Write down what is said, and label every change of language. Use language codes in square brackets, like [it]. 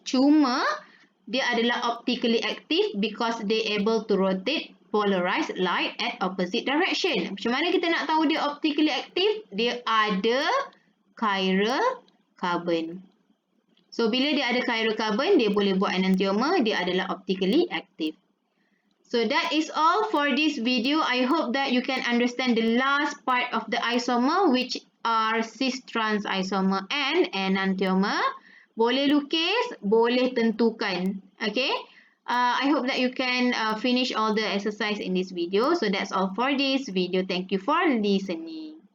[ms] Cuma dia adalah [en] optically active because they able to rotate polarized light at opposite direction. [ms] Macam mana kita nak tahu dia optically active? Dia ada chiral carbon. So, bila dia ada chiral carbon, dia boleh buat enantiomer. Dia adalah optically active. [en] So, that is all for this video. I hope that you can understand the last part of the isomer, which are cis-trans isomer and enantiomer. [ms] Boleh lukis, boleh tentukan. [en] Okay? I hope that you can finish all the exercise in this video. So, that's all for this video. Thank you for listening.